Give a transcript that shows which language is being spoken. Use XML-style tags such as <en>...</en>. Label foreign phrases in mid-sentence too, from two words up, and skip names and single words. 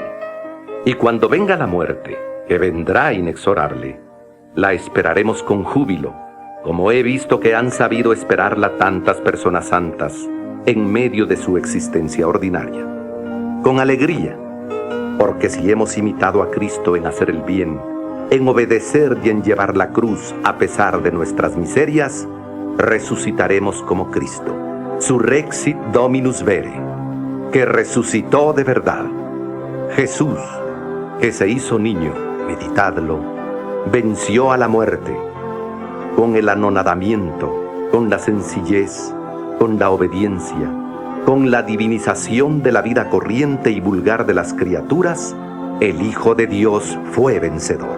<es>Y cuando venga la muerte, que vendrá inexorable, la esperaremos con júbilo, como he visto que han sabido esperarla tantas personas santas en medio de su existencia ordinaria. Con alegría, porque si hemos imitado a Cristo en hacer el bien, en obedecer y en llevar la cruz a pesar de nuestras miserias, resucitaremos como Cristo.</es> <la>Surrexit Dominus vere,</la> <es>que resucitó de verdad. Jesús, que se hizo niño, meditadlo, venció a la muerte, con el anonadamiento, con la sencillez, con la obediencia, con la divinización de la vida corriente y vulgar de las criaturas, el Hijo de Dios fue vencedor.</es>